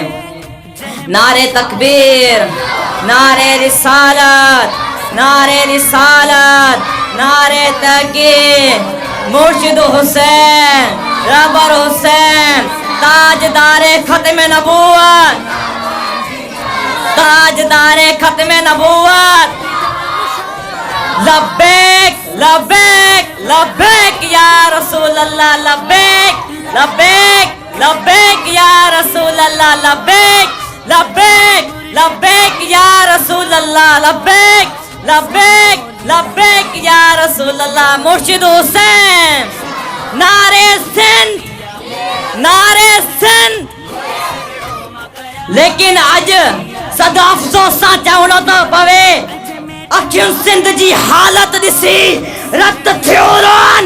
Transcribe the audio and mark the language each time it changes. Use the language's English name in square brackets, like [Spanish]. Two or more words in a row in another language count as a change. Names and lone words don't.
[Urdu] نعرہ تکبیر، نعرہ رسالت، نعرہ رسالت، نعرہ تحقیق. مرشد حسین، ربر حسین، تاجدار ختم نبوت، تاجدار ختم نبوت. [Arabic] لبيك لبيك لبيك يا رسول الله، لبيك لبيك لبيك يا رسول الله، لبيك لبيك لبيك يا رسول الله، لبيك لبيك لبيك يا رسول الله. [Urdu] مرشد حسین، نعرہ سندھ، نعرہ سندھ. [Sindhi] लेकिन अज सदा अफ़सोस सां चवणो थो पवे, अखियुनि सिंध जी हालत ॾिसी रत थियो रोन।